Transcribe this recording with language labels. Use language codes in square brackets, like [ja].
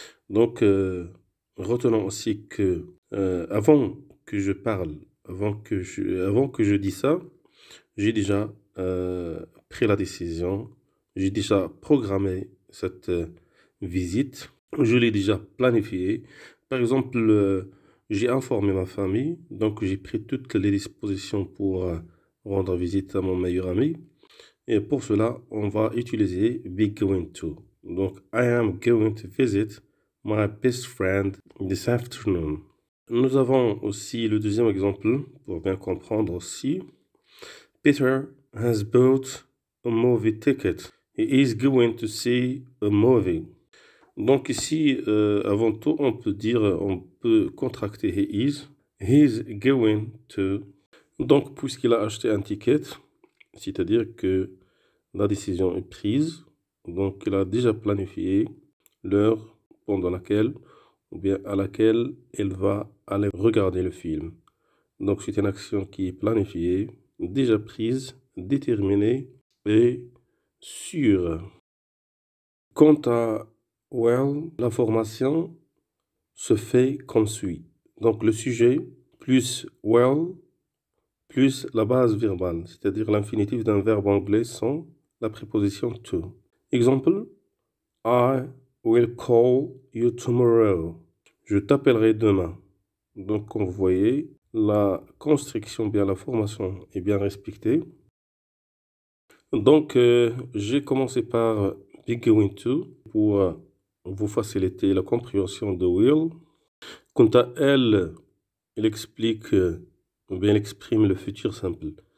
[fr] Donc, retenons aussi que avant que je parle, avant que je dise ça, j'ai déjà pris la décision, j'ai déjà programmé cette visite, je l'ai déjà planifiée. Par exemple, j'ai informé ma famille, donc j'ai pris toutes les dispositions pour rendre visite à mon meilleur ami. Et pour cela, on va utiliser be going to. [en] Donc, I am going to visit my best friend this afternoon. [fr] Nous avons aussi le deuxième exemple pour bien comprendre aussi. [en] Peter has bought a movie ticket. He is going to see a movie. [fr] Donc ici, avant tout, on peut contracter he is. [en] He is going to. [fr] Donc, puisqu'il a acheté un ticket, c'est-à-dire que la décision est prise, donc il a déjà planifié l'heure pendant laquelle, ou bien à laquelle elle va aller regarder le film. Donc c'est une action qui est planifiée, déjà prise, déterminée et sûre. Quant à well, l'information se fait comme suit. Donc le sujet plus well plus la base verbale, c'est-à-dire l'infinitif d'un verbe anglais sans la préposition to. [en] Exemple, I will call you tomorrow. [fr] Je t'appellerai demain. Donc, comme vous voyez, la construction, bien la formation est bien respectée. Donc, j'ai commencé par be going to pour vous faciliter la compréhension de will. Quant à elle, elle explique, ou bien elle exprime le futur simple.